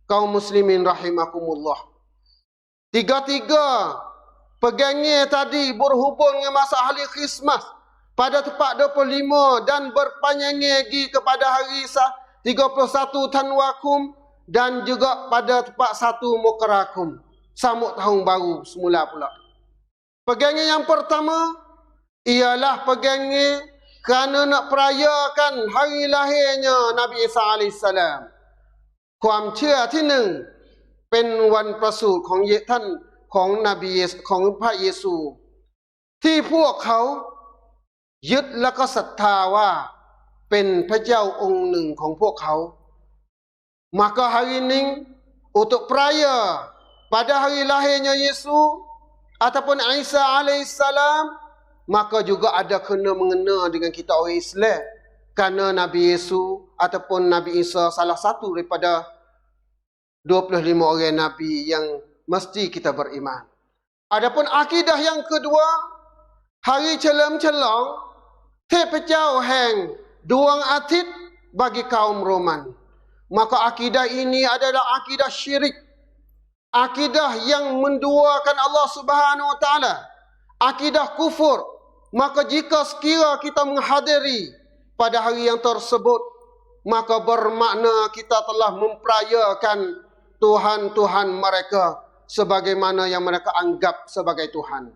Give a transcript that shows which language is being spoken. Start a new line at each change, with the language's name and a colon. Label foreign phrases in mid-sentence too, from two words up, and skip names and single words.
Malay: Kaum muslimin rahimakumullah. Tiga-tiga pegangnya tadi berhubung dengan masa hari Christmas pada tepat 25 dan berpanjangnya lagi kepada hari 31 Tanwakum dan juga pada tepat 1 Mukarakum, sambut tahun baru semula pula. Pegangnya yang pertama ialah pegangnya kerana nak perayakan hari lahirnya Nabi Isa AS.
Thai: ความเชื่อที่หนึ่งเป็นวันประสูติของท่านของนบีของพระเยซูที่พวกเขายึดและก็ศรัทธาว่าเป็นพระเจ้าองค์หนึ่งของพวกเขา
Malay: maka hari ini untuk peraya pada hari lahirnya Yesus ataupun Isa alaihissalam, maka juga ada kena mengena dengan kita orang Islam, kerana Nabi Yesus ataupun Nabi Isa salah satu daripada 25 orang Nabi yang mesti kita beriman. Adapun akidah yang kedua, hari
Thai: ฉลิมฉลองเทพเจ้าแห่งดวงอาทิตย์
Malay: bagi kaum Roman. Maka akidah ini adalah akidah syirik, akidah yang menduakan Allah
Arabic: سبحانه وتعالى,
Malay: akidah kufur. Maka jika sekira kita menghadiri pada hari yang tersebut, maka bermakna kita telah memperayakan Tuhan-Tuhan mereka sebagaimana yang mereka anggap sebagai Tuhan.